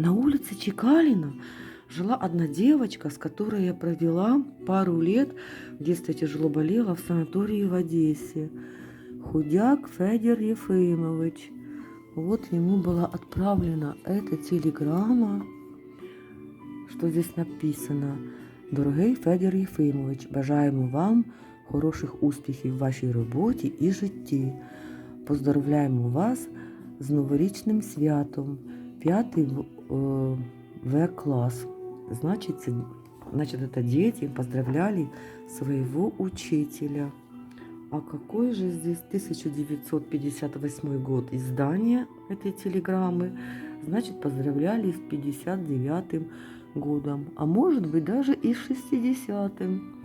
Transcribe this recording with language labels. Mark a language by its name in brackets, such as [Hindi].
[Russian] На улице Чекалина жила одна девочка, с которой я провела пару лет. В детстве тяжело болела в санатории в Одессе. Худяк Федор Ефимович. Вот ему была отправлена эта телеграмма. Що здесь написано? [Ukrainian] Дорогий Федір Єфимович, бажаємо вам хороших успіхів в вашій роботі і житті. Поздравляємо вас з новорічним святом, 5 В-класс. [Russian] Значит, это дети поздравляли своего учителя. А какой же здесь 1958 год издания этой телеграммы? Значит, поздравляли с 59-м годом, а может быть даже и с 60-м.